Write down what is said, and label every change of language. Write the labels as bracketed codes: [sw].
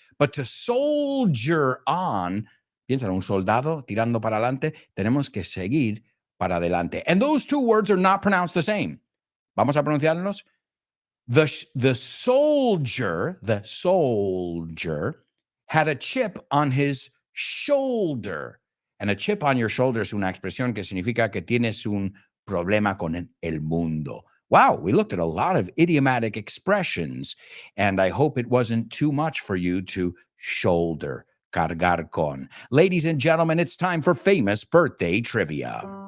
[en] But to soldier on, [es] piensa, un soldado tirando para adelante, tenemos que seguir para adelante. [en] And those two words are not pronounced the same. [es] Vamos a pronunciarlos. [en] The soldier had a chip on his shoulder. And a chip on your shoulder [es] es una expresión que significa que tienes un problema con el mundo. [en] Wow, we looked at a lot of idiomatic expressions, and I hope it wasn't too much for you to shoulder, cargar con. Ladies and gentlemen, it's time for famous birthday trivia.